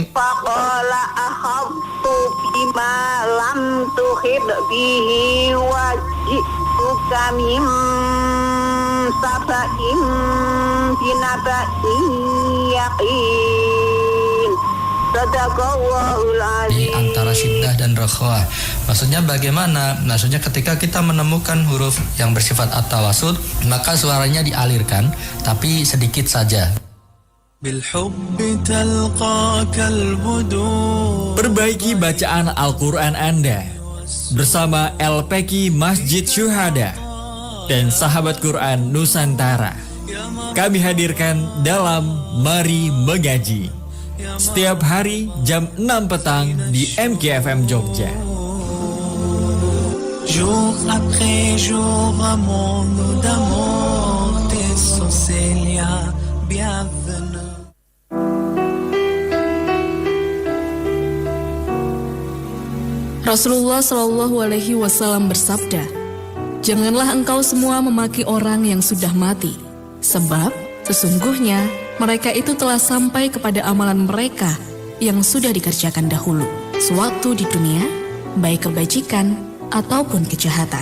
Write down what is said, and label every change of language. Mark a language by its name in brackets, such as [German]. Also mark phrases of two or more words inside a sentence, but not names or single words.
[Arabic] فقال أخذت بما لم تحط به وجئتك من سبأ بنبأ يقين. Sadaqallahul [Indonesian] Di [Arabic] azim. [Indonesian] antara syiddah dan rakhwah. Maksudnya bagaimana? Maksudnya ketika kita menemukan huruf yang bersifat at-tawasud, maka suaranya dialirkan tapi sedikit saja. Perbaiki bacaan Al-Quran Anda bersama LPQ Masjid Syuhada dan Sahabat Quran Nusantara. Kami hadirkan dalam Mari Mengaji setiap hari jam 6 petang di MKFM Jogja. [French] Jour après jour, mon d'amour, tes sourcils, bienvenue. [Indonesian] Rasulullah [Arabic] صلى الله عليه وسلم [Indonesian] bersabda, "Janganlah engkau semua memaki orang yang sudah mati, sebab sesungguhnya mereka itu telah sampai kepada amalan mereka yang sudah dikerjakan dahulu, sewaktu di dunia, baik kebajikan ataupun kejahatan."